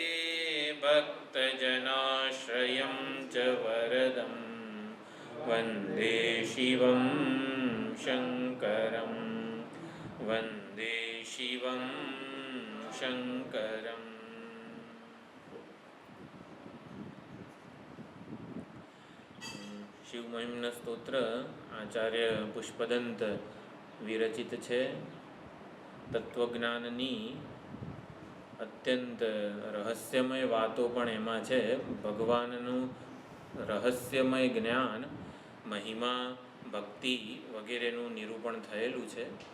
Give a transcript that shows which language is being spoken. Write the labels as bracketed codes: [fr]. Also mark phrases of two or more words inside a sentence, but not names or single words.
[sa] भक्तजनाश्रयं च वरदं वन्दे शिवं शङ्करं वन्दे शिवं शङ्करम्। [gu] शिव महिमन स्तोत्र आचार्य पुष्पदंत વિરચિત છે. તત્વજ્ઞાનની અત્યંત રહસ્યમય વાતો પણ એમાં છે. ભગવાનનું રહસ્યમય જ્ઞાન, મહિમા, ભક્તિ વગેરેનું નિરૂપણ થયેલું છે.